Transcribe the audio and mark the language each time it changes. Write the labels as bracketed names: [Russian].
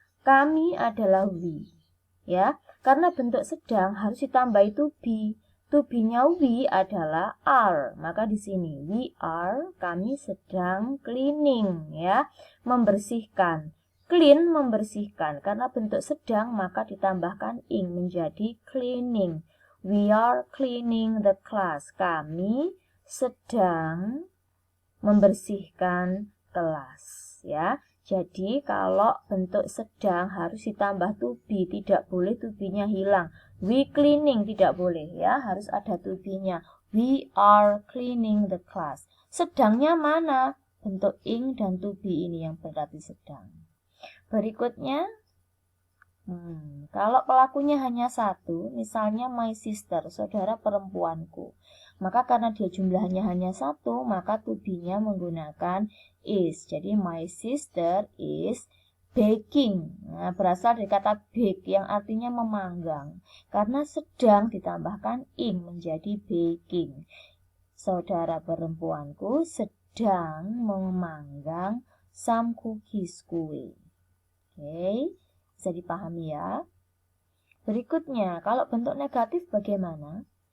[Indonesian] Kami adalah we. Ya, karena bentuk sedang harus ditambahi to be. To be-nya we adalah are. Maka di sini [English] we are, [Indonesian] kami sedang cleaning ya, membersihkan. Clean membersihkan, karena bentuk sedang maka ditambahkan ing menjadi cleaning. [English] We are cleaning the class. [Indonesian] Kami sedang membersihkan kelas ya. Jadi kalau bentuk sedang harus ditambah to be, tidak boleh to be-nya hilang. [English] We cleaning [Indonesian] tidak boleh ya, harus ada to be-nya. [English] We are cleaning the class. [Indonesian] Sedangnya mana? Bentuk ing dan to be ini yang berarti sedang. Berikutnya, kalau pelakunya hanya satu, misalnya [English] my sister, [Indonesian] saudara perempuanku, maka karena dia jumlahnya hanya satu, maka to be-nya menggunakan is. [English] Jadi my sister is baking. [Indonesian] Nah, berasal dari kata bake yang artinya memanggang. Karena sedang ditambahkan ing menjadi baking. Saudara perempuanku sedang memanggang [English] some cookies [Indonesian] kue. Bisa dipahami ya. Berikutnya, kalau bentuk negatif bagaimana?